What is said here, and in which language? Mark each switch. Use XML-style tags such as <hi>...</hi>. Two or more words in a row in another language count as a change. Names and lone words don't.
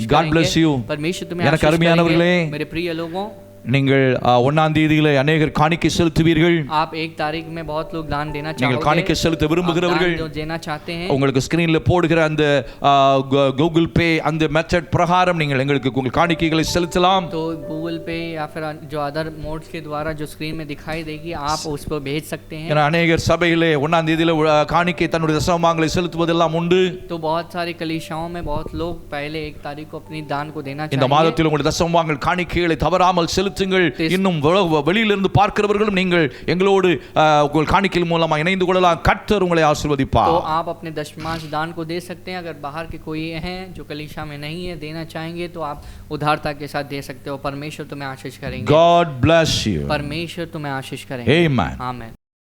<en>God bless you.</en> <hi>करेंगे। परमेश्वर तुम्हें</hi> <ta>எனக்கு</ta> <hi>आशीष</hi> <ta>அருமையானவர்களே,</ta> <hi>करेंगे। मेरे प्रिय लोगों,</hi> <ta>நீங்கள் 1ஆம் தேதியிலே अनेகர் காணிக்கை செலுத்துவீர்கள்.</ta> <hi>आप 1 तारीख में बहुत लोग दान देना</hi> <ta>நீங்கள்</ta> <hi>चाहोगे।</hi> <ta>காணிக்கை செலுத்த விரும்புகிறவர்கள்</ta> <hi>आप दान जो देना चाहते हैं,</hi> <ta>உங்களுக்கு ஸ்கிரீன்ல போடுகிற அந்த கூகுள் பே அந்த மெத்தட் பிரகாரம் நீங்கள் எங்களுக்கு உங்கள் காணிக்கைகளை செலுத்தலாம்.</ta> <hi>तो गूगल पे या फिर जो</hi> <en>other modes</en> <hi>के द्वारा जो स्क्रीन में दिखाई देगी, आप उस पर भेज सकते हैं।</hi> <ta>ஏன்னா अनेகர் சபையிலே 1ஆம் தேதியில காணிக்கை தன்னுடைய தசமபாகங்களை செலுத்துவதெல்லாம் உண்டு.</ta> <hi>तो बहुत सारी कलीसियाओं में बहुत लोग पहले 1 तारीख को अपनी दान को देना</hi> <ta>இந்த</ta> <hi>चाहिए।</hi> <ta>மாதத்தில் உங்களுடைய தசமபாகங்கள் காணிக்கைகளை தவறாமல் செலுத்துங்கள். இன்னும் வெளியிலிருந்து பார்க்கிறவர்களும் நீங்கள் எங்களோடு உங்கள் காணிக்கையின் மூலமா இணைந்து கொள்ளலாம். கர்த்தர் உங்களை ஆசீர்வதிப்பார்.</ta> <hi>तो आप अपने दशमांश दान को दे सकते हैं। अगर बाहर के कोई हैं जो कलीसिया में नहीं है, देना चाहेंगे, तो आप उदारता के साथ दे सकते हो। परमेश्वर तुम्हें आशीष करेंगे।</hi> <en>God bless you.</en> <hi>परमेश्वर तुम्हें आशीष करेंगे।</hi> <en>Amen.</en> <hi>आमीन।</hi>